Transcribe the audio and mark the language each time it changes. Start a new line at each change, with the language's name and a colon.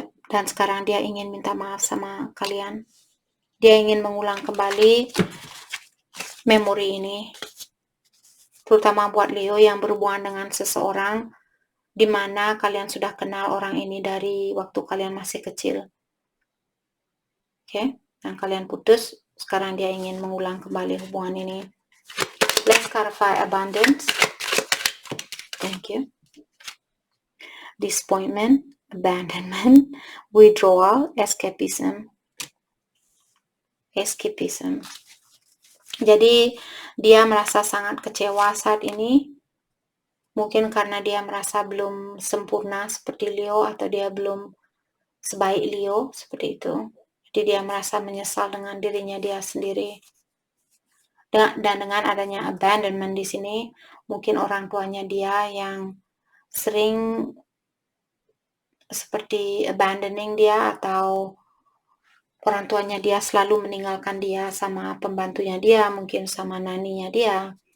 Indonesian: Dan sekarang dia ingin minta maaf sama kalian. Dia ingin mengulang kembali memori ini. Terutama buat Leo yang berhubungan dengan seseorang di mana kalian sudah kenal orang ini dari waktu kalian masih kecil. Oke, dan kalian putus, sekarang dia ingin mengulang kembali hubungan ini.
English: Let's clarify abundance. Thank you. Disappointment, abandonment, withdrawal, escapism.
Indonesian: Jadi dia merasa sangat kecewa saat ini. Mungkin karena dia merasa belum sempurna seperti Leo atau dia belum sebaik Leo seperti itu. Jadi dia merasa menyesal dengan dirinya dia sendiri. Dan dengan adanya abandonment di sini, mungkin orang tuanya dia yang sering seperti abandoning dia atau orang tuanya dia selalu meninggalkan dia sama pembantunya dia, mungkin sama naninya dia.